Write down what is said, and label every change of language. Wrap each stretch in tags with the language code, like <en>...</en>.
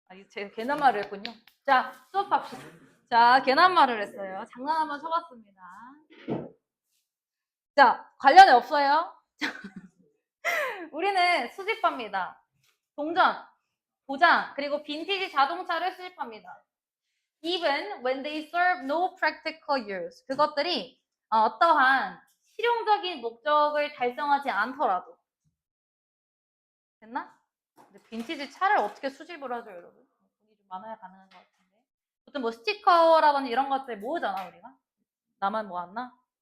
<ko>제가 괜한 말을 했군요. 자, 수업합시다. 자, 괜한 말을 했어요. 장난 한번 쳐봤습니다. 자, 관련이 없어요. 우리는 수집합니다. 동전, 도장, 그리고 빈티지 자동차를 수집합니다.</ko> <en>Even when they serve no practical use.</en> <ko>그것들이 어떠한 실용적인 목적을 달성하지 않더라도. 됐나? 근데 빈티지 차를 어떻게 수집을 하죠, 여러분? 돈이 좀 많아야 가능한 것 같은데. 보통 뭐 스티커라든지 이런 것들 모으잖아, 우리가. 나만 모았나?</ko>